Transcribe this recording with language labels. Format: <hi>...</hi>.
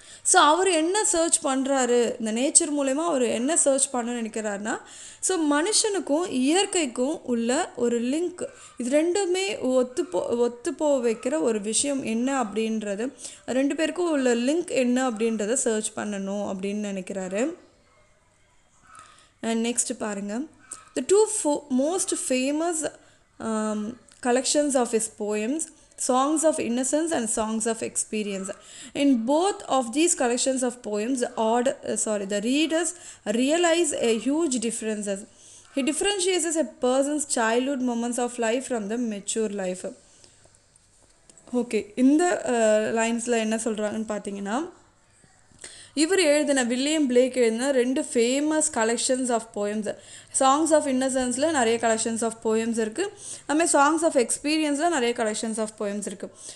<ta>So அவர் என்ன search பண்ணுறாரு, இந்த நேச்சர் மூலமா அவர் என்ன சர்ச் பண்ண நினைக்கிறாருன்னா ஸோ மனுஷனுக்கும் இயற்கைக்கும் உள்ள ஒரு லிங்க், இது ரெண்டுமே ஒத்துப்போ வைக்கிற ஒரு விஷயம் என்ன அப்படின்றது, ரெண்டு பேருக்கும் உள்ள லிங்க் என்ன அப்படின்றத சர்ச் பண்ணணும் அப்படின்னு நினைக்கிறாரு.</ta> <en>and next</en> <ta>பாருங்கள்,</ta> <en>The two most famous collections of his poems, Songs of Innocence and Songs of Experience. In both of these collections of poems, the readers realize a huge differences. He differentiates a person's childhood moments of life from the mature life.</en> <ta>Okay, இந்த லைன்ஸில் என்ன சொல்கிறாங்கன்னு பார்த்தீங்கன்னா, இவர் எழுதின William Blake எழுதின 2 famous</ta> <en>Collections of poems.</en> <ta>Songs of இன்னசென்ஸில் நிறைய collections of poems இருக்குது, அதுமாதிரி சாங்ஸ் ஆஃப் எக்ஸ்பீரியன்ஸில் நிறைய கலெக்ஷன்ஸ் ஆஃப் போயம்ஸ் இருக்குது.</ta>